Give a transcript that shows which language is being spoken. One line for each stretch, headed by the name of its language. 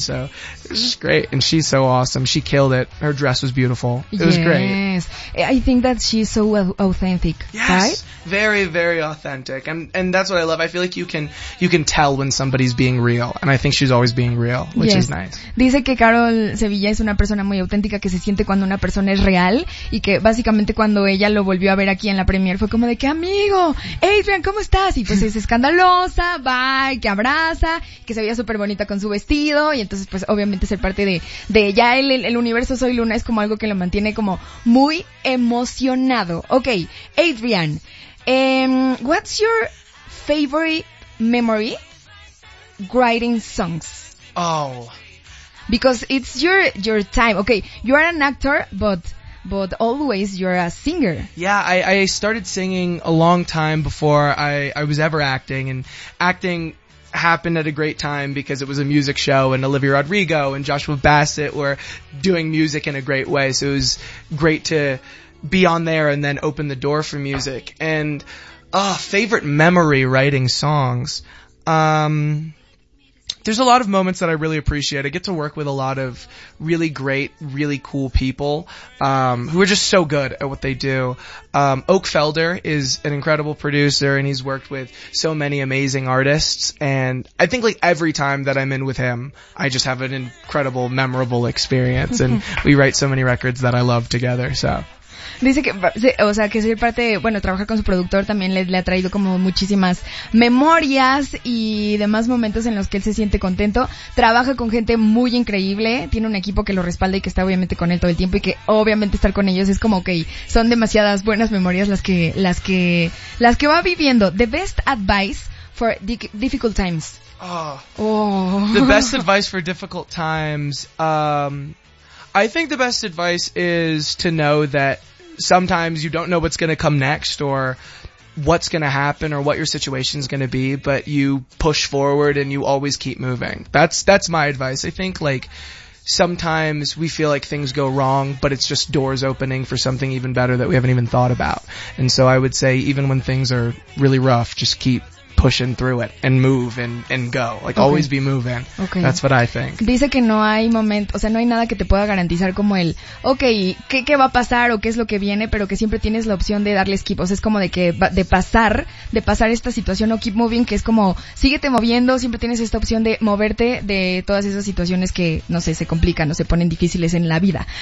English: And so it's just great, and she's so awesome. She killed it. Her dress was beautiful. It was great. I think that she's so authentic. Yes, right? Very, very authentic, and that's what I love. I feel like you can tell when somebody's being real, and I think she's always being real, which is nice.
Spanish: Dice que Carol Sevilla es una persona muy auténtica, que se siente cuando una persona es real, y que básicamente cuando ella lo volvió a ver aquí en la premiere fue como de que, amigo, Adrian, ¿cómo estás? Y pues es escandalosa, bye, que abraza, que se veía súper bonita con su vestido, y entonces pues obviamente ser parte de ya el universo Soy Luna es como algo que lo mantiene como muy emocionado.
English: Okay, Adrian, what's your favorite memory writing songs? Oh, because it's your time. Okay, you are an actor, but always you're a singer. Yeah, I started singing a long time before I was ever acting, and acting happened at a great time because it was a music show, and Olivia Rodrigo and Joshua Bassett were doing music in a great way, so it was great to be on there and then open the door for music. And favorite memory writing songs, there's a lot of moments that I really appreciate. I get to work with a lot of really great, really cool people who are just so good at what they do. Oak Felder is an incredible producer, and he's worked with so many amazing artists. And I think like every time that I'm in with him, I just have an incredible, memorable experience. And we write so many records that I love together, so.
Spanish: Dice que, o sea, que ser parte, bueno, trabajar con su productor también le ha traído como muchísimas memorias y demás momentos en los que él se siente contento. Trabaja con gente muy increíble, tiene un equipo que lo respalda y que está obviamente con él todo el tiempo, y que obviamente estar con ellos es como, okay, son demasiadas buenas memorias las que va viviendo.
English: The best advice for difficult times. The best advice for difficult times. I think the best advice is to know that sometimes you don't know what's going to come next or what's going to happen or what your situation is going to be, but you push forward and you always keep moving. That's my advice. I think like sometimes we feel like things go wrong, but it's just doors opening for something even better that we haven't even thought about. And so I would say even when things are really rough, just keep pushing through it and move and go. Like, always be moving. Okay. That's what I think.
Spanish: Dice que no hay momento, o sea, no hay nada que te pueda garantizar como el, okay, ¿qué va a pasar o qué es lo que viene? Pero que siempre tienes la opción de darle skip. O sea, es como de pasar esta situación, o
English: keep moving,
Spanish: que es como, síguete moviendo, siempre tienes esta opción de moverte de todas esas situaciones que, no sé, se complican o se ponen difíciles en la vida.